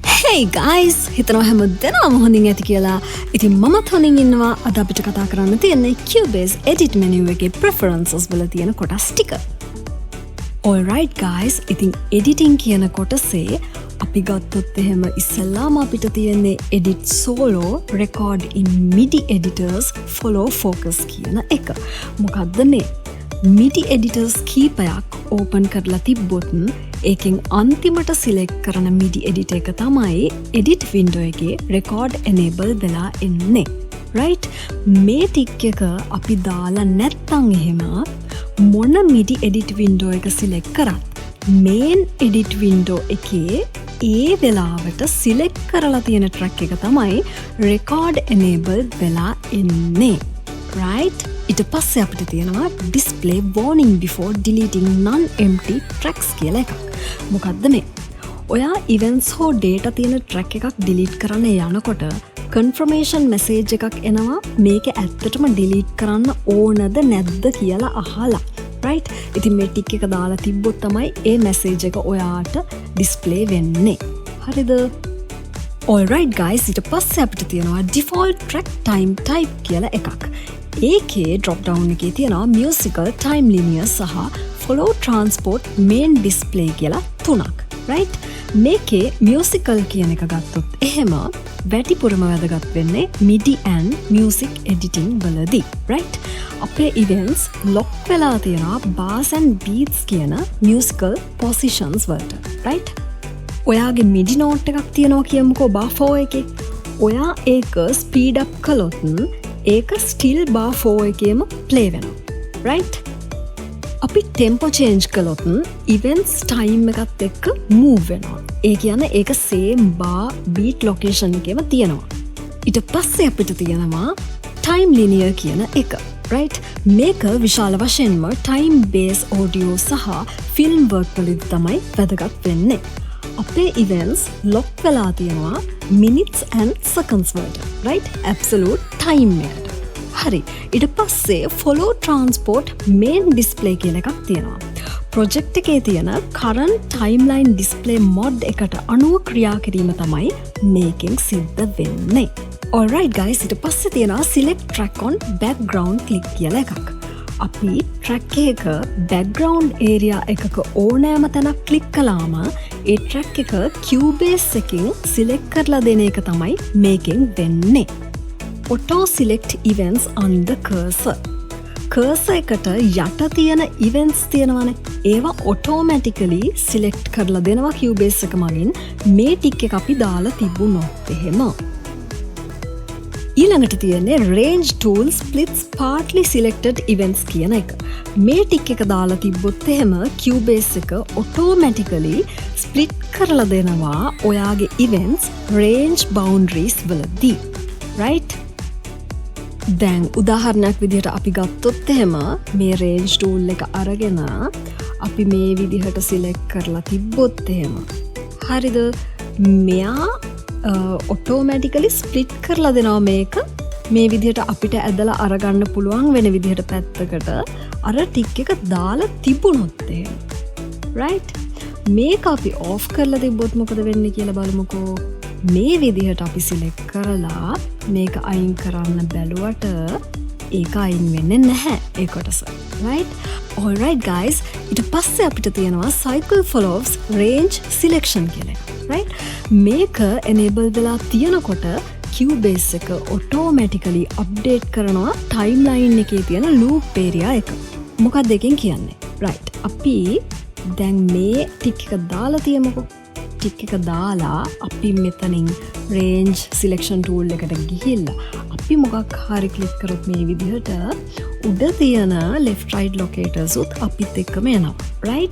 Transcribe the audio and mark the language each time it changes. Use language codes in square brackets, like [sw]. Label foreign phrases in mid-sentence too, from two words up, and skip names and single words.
[en] Hey guys, [si] හිතනවා හැමදෙනාම හොඳින් ඇති කියලා. ඉතින් මමත් හොඳින් ඉන්නවා. අද අපිට කතා කරන්න තියෙන්නේ Cubase [en] edit menu [si] එකේ preferences වල තියෙන කොටස් ටික. [en] Alright guys, [si] ඉතින් editing කියන කොටසේ අපි ගත්තොත් එහෙම ඉස්සෙල්ලාම අපිට තියෙන්නේ [en] edit solo, record in MIDI editors, follow focus [si] කියන එක. මොකද්ද මේ? [en] MIDI editors [si] කීපයක් open කරලා තිබ්බොත් ඒකෙන් අන්තිමට සිලෙක්ට් කරන [en] MIDI edit [si] එක තමයි [en] edit window [si] එකේ [en] record enable [si] වෙලා එන්නේ. right? මේ ටික් එක අපි දාලා නැත්නම් එහෙම මොන [en] MIDI edit window [si] එක සිලෙක්ට් කරත් [en] main edit window [si] එකේ ඒ වෙලාවට සිලෙක්ට් කරලා තියෙන track එක තමයි [en] record enable [si] වෙලා එන්නේ. right? ඊට පස්සේ අපිට තියෙනවා [en] display warning before deleting non-empty tracks [si] කියලා එකක්. මොකද්ද මේ? ඔයා events හෝ data තියෙන track එකක් delete කරන්න යනකොට [en] confirmation message [si] එකක් එනවා මේක ඇත්තටම delete කරන්න ඕනද නැද්ද කියලා අහලා. right? ඉතින් මේ tick එක දාලා තිබ්බොත් තමයි ඒ message එක ඔයාට display වෙන්නේ. හරිද? [en] Alright guys, [si] ඊට පස්සේ අපිට තියෙනවා [en] default track time type [si] කියලා එකක්. ඒකේ [en] drop down [si] එකේ තියෙනවා [en] musical, time linear [si] සහ [en] follow transport main display [si] කියලා තුනක්. right? මේකේ musical කියන එක ගත්තොත් එහෙම වැඩිපුරම වැදගත් වෙන්නේ [en] MIDI and music editing [si] වලදී. right? අපේ [en] events lock [si] වෙලා තියෙනවා [en] bass and beats [si] කියන [en] musical positions [si] වලට. right? ඔයාගේ [en] MIDI note [si] එකක් තියෙනවා කියමුකෝ bar 4 එකේ. ඔයා ඒක [en] speed up [si] කළොත් ඒක [en] still bar 4 [si] එකේම play වෙනවා. right? අපි [en] tempo change [si] කළොත් [en] events time [si] එකත් එක්ක move වෙනවා. ඒ කියන්නේ ඒක [en] same bar beat location [si] එකේම තියෙනවා. ඊට පස්සේ අපිට තියෙනවා [en] time linear [si] කියන එක. right? මේක විශාල වශයෙන්ම [en] time based audio [si] සහ [en] film work [si] වලදී තමයි වැදගත් වෙන්නේ. අපේ [en] events lock [si] වෙලා තියෙනවා [en] minutes and seconds [si] වලට. right? [en] absolute time [si] එකට. හරි. ඊට පස්සේ [en] follow transport main display [si] කියන එකක් තියෙනවා. project එකේ තියෙන [en] current timeline display mod [si] එකට අනුව ක්‍රියා කිරීම තමයි මේකෙන් සිද්ධ වෙන්නේ. [en] alright guys, [si] ඊට පස්සේ තියෙනවා [en] select track on background click [si] කියලා එකක්. අපි track එක [en] background area [si] එකක ඕනෑම තැනක් click කළාම ඒ track එක Cubase එකෙන් select කරලා දෙන එක තමයි මේකෙන් වෙන්නේ. [en] auto select events on the cursor. [si] cursor එකට යට තියෙන events තියෙනවානේ. ඒවා [en] automatically select [si] කරලා දෙනවා Cubase එක මගින් මේ tick එක අපි දාලා තිබුණොත් එහෙම. ඊළඟට තියෙන්නේ [en] range tool splits partly selected events [si] කියන එක. මේ tick එක දාලා තිබ්බොත් එහෙම Cubase එක [en] automatically split [si] කරලා දෙනවා ඔයාගේ [en] events range boundaries [si] වලදී. right? දැන් උදාහරණයක් විදිහට අපි ගත්තොත් එහෙම මේ [en] range tool [si] එක අරගෙන අපි මේ විදිහට select කරලා තිබ්බොත් එහෙම හරිද? මෙයා [en] automatically split [si] කරලා දෙනවා මේක මේ විදිහට අපිට ඇදලා අරගන්න පුළුවන් වෙන විදිහට පැත්තකට අර tick එක දාලා තිබුණොත් එහෙම. right? මේක අපි off කරලා තිබ්බොත් මොකද වෙන්නේ කියලා බලමුකෝ. මේ විදිහට අපි select කරලා මේක අයින් කරන්න බැලුවට ඒක අයින් වෙන්නේ නැහැ ඒ කොටස. right? [en] alright guys, [si] ඊට පස්සේ අපිට තියෙනවා [en] cycle follows range selection [si] කියලා එක. right? මේක enable වෙලා තියෙනකොට Cubase එක [en] automatically update [si] කරනවා timeline එකේ තියෙන [en] loop area [si] එක. මොකක්ද එකෙන් කියන්නේ? right? අපි දැන් මේ tick එක දාලා තියමුකෝ. tick එක දාලා අපි මෙතනින් [en] range selection tool [si] එකට ගිහිල්ලා අපි මොකක් හරි click කරොත් මේ විදිහට උඩ තියෙන [en] left right locators [si] උත් අපිත් එක්කම එනවා. right?